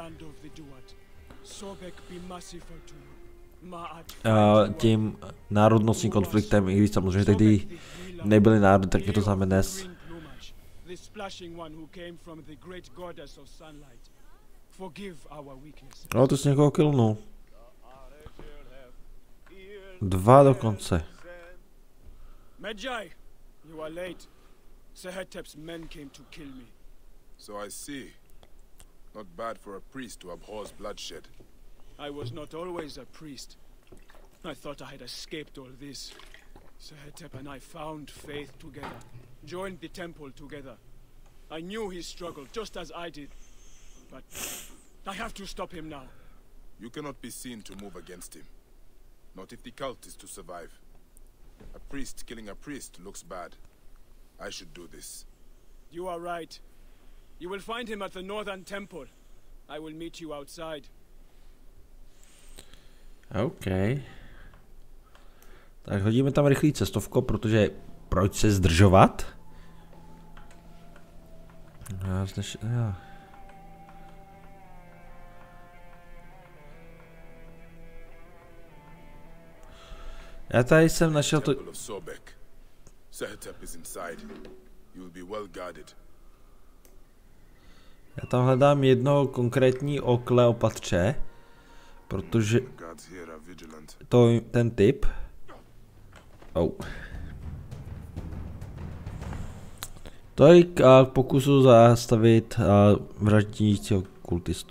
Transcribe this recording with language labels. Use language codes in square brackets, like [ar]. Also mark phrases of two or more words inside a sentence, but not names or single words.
[cs] Tím národnostním konfliktem, i když samozřejmě tehdy nebyly národy, tak je to znamená dnes. No, to jsi někoho killnul. 2 dokonce. [en] Medjay, you are late. Sehetep's men came to kill me. So I see. Not bad for a priest who abhors bloodshed. I was not always a priest. I thought I had escaped all this. Sehetep and I found faith together, joined the temple together. I knew he struggled just as I did, but I have to stop him now. You cannot be seen to move against him. Not if the cult is to survive. A priest killing a priest looks bad. I should do this. You are right. You will find him at the northern temple. I will meet you outside. OK. [cs] Tak hodíme tam rychlý cestovko, protože proč se zdržovat? Já tady jsem našel to... [en] Sehetep is inside. You will be well guarded. [cs] Já tam hledám jedno konkrétní o Kleopatře, protože ten typ. Tolik pokusu zastavit vraždícího kultistu.